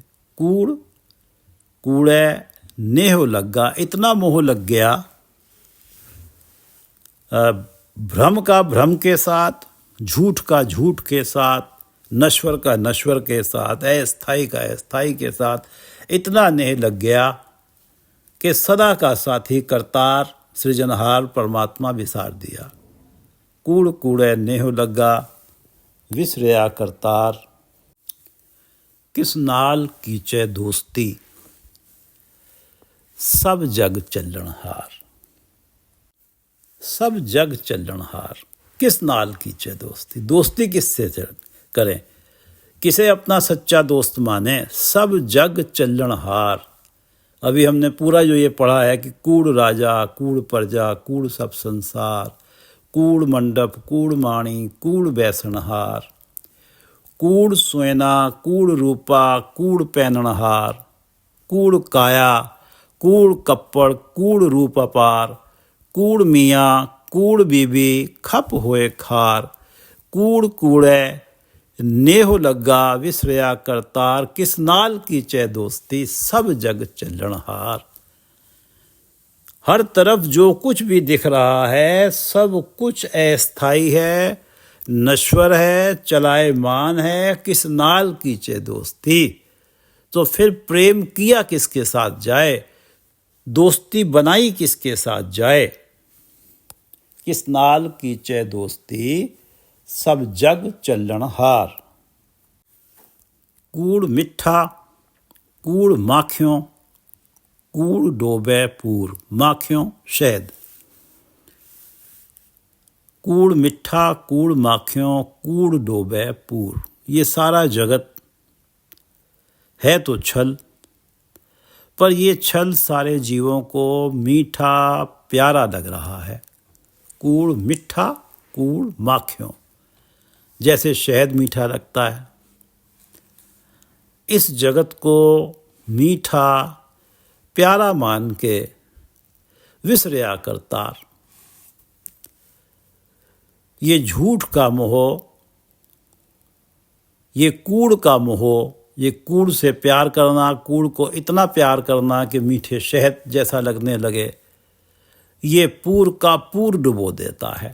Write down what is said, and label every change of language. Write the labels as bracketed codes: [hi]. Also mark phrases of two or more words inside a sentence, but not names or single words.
[pa] ਕੂੜ ਕੂੜੇ ਨੇਹ ਲੱਗਾ, [hi] इतना मोह लग गया भ्रम का भ्रम के साथ, झूठ का झूठ के साथ, नश्वर का नश्वर के साथ, अस्थाई का अस्थाई के साथ, इतना नेह लग गया कि सदा का साथी करतार सृजनहार परमात्मा विसार दिया। [pa] ਕੂੜ ਕੂੜੇ ਨੇਹ ਲੱਗਾ ਵਿਸਰਿਆ ਕਰਤਾਰ, ਕਿਸ ਨਾਲ ਕੀਚੈ ਦੋਸਤੀ, ਸਭ ਜਗ ਚਲਣਹਾਰ। ਸਭ ਜਗ ਚਲਣਹਾਰ, ਕਿਸ ਨਾਲ ਕੀਚੈ ਦੋਸਤੀ, [hi] दोस्ती किससे करें, किसे अपना सच्चा दोस्त माने। [pa] ਸਭ ਜਗ ਚਲਣਹਾਰ, [hi] अभी हमने पूरा जो ये पढ़ा है कि [pa] ਕੂੜ ਰਾਜਾ, ਕੂੜ ਪਰਜਾ, ਕੂੜ ਸਭ ਸੰਸਾਰ, ਕੂੜ ਮੰਡਪ, ਕੂੜ ਮਾਣੀ, ਕੂੜ ਬੈਸਣਹਾਰ, ਕੂੜ ਸੋਨਾ, ਕੂੜ ਰੁਪਾ, ਕੂੜ ਪਹਿਨਣਹਾਰ, ਕੂੜ ਕਾਇਆ, ਕੂੜ ਕਪੜ, ਕੂੜ ਰੂਪ ਅਪਾਰ, ਕੂੜ ਮੀਆ, ਕੂੜ ਬੀਬੀ, ਖਪ ਹੋਏ ਖਾਰ, ਕੂੜ ਕੂੜੇ ਨੇਹ ਲੱਗਾ ਵਿਸਰਿਆ ਕਰਤਾਰ, ਕਿਸ ਨਾਲ ਕੀਚੈ ਦੋਸਤੀ, ਸਭ ਜਗ ਚਲਣਹਾਰ। [hi] हर तरफ जो कुछ भी दिख रहा है सब कुछ अस्थाई है, नश्वर है, चलायमान है, [pa] ਕਿਸ ਨਾਲ ਕੀਚੈ ਦੋਸਤੀ। [hi] तो फिर प्रेम किया किसके साथ जाए, दोस्ती बनाई किसके साथ जाए। [pa] ਕਿਸ ਨਾਲ ਕੀਚੈ ਦੋਸਤੀ, ਸਭ ਜਗ ਚਲਣਹਾਰ। ਕੂੜ ਮਿਠਾ, ਕੂੜ ਮਾਖਿਓ, ਕੂੜ ਡੋਬੇ ਪੂਰ, ਮਾਖਿਓ ਸ਼ਹਦ। ਕੂੜ ਮਿਠਾ, ਕੂੜ ਮਾਖਿਓ, ਕੂੜ ਡੋਬੇ ਪੂਰ, [hi] ये सारा जगत है तो छल, पर ये छल सारे जीवों को मीठा प्यारा लग रहा है। [pa] ਕੂੜ ਮਿਠਾ, ਕੂੜ ਮਾਖਿਓ, [hi] जैसे शहद मीठा लगता है, इस जगत को मीठा प्यारा मान के [pa] ਵਿਸਰਿਆ ਕਰਤਾਰ। [hi] ये झूठ का मोह, ये कूड़ का मोह, ये कूड़ से प्यार करना, कूड़ को इतना प्यार करना कि मीठे शहद जैसा लगने लगे, ये पूर का पूर डुबो देता है।